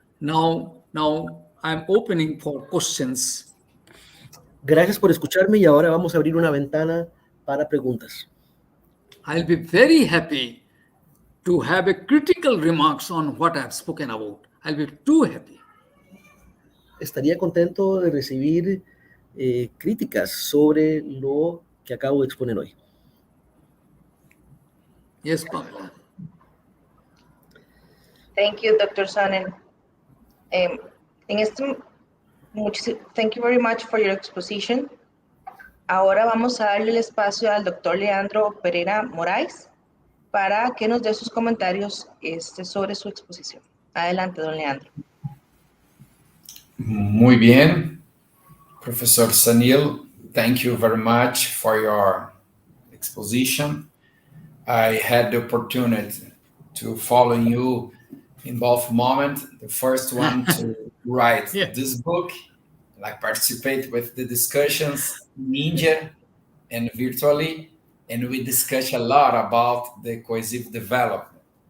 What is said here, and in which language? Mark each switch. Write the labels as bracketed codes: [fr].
[en] Now I'm opening for questions. [es] Gracias por escucharme y ahora vamos a abrir una ventana para preguntas. [en] I'll be very happy to have a critical remarks on what I've spoken about. I'll be too happy. [es] Estaría contento de recibir críticas sobre lo que acabo de exponer hoy. [en] Yes, Pamela. Thank you, Dr. Sunil. Thank you very much for your exposition. [es] Ahora vamos a darle el espacio al doctor Leandro Pereira Moraes para que nos dé sus comentarios sobre su exposición. Adelante, don Leandro. Muy bien. [en] Professor Sunil, thank you very much for your exposition. I had the opportunity to follow you in both moments. The first one to write this book, like participate with the discussions in India and virtually, and we discuss a lot about the cohesive development.